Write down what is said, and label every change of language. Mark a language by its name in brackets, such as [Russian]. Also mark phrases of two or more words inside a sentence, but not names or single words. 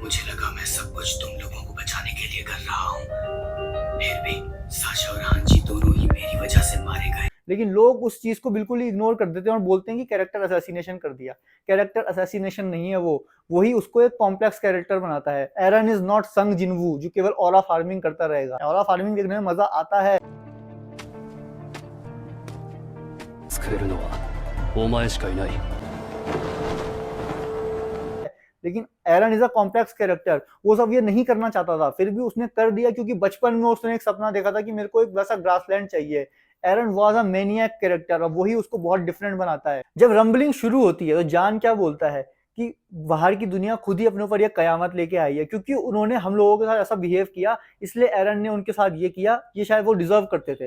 [Hindi] मुझे लगा मैं सब कुछ तुम लोगों को बचाने के लिए कर रहा हूँ, फिर भी साशा और हांजी दोनों ही मेरी वजह से मारे गए। लेकिन लोग उस चीज को बिल्कुल ही इग्नोर कर देते हैं और बोलते हैं कि [English] character assassination [Hindi] कर दिया। [English] character assassination [Hindi] नहीं है, वो वही उसको एक [English] complex character [Hindi] बनाता है। एरन [English] is not [Hindi] संग जिनवू जो केवल [English] aura farming [Hindi] करता रहेगा। [English] aura farming [Hindi] देखने में मजा आता है, [Japanese] 救えるのはお前しかいない。 [English] लेकिन एरन is a complex character. [Hindi] वो सब ये नहीं करना चाहता था, फिर भी उसने कर दिया क्योंकि बचपन में उसने एक सपना देखा था कि मेरे को एक वैसा ग्रासलैंड चाहिए। एरन [English] was a maniac character [Hindi] और वही उसको बहुत डिफरेंट बनाता है। जब रंबलिंग शुरू होती है तो जान क्या बोलता है कि बाहर की दुनिया खुद ही अपने ऊपर ये कयामत लेके आई है, क्योंकि उन्होंने हम लोगों के साथ ऐसा बिहेव किया, इसलिए एरन ने उनके साथ ये किया, ये शायद वो डिजर्व करते थे।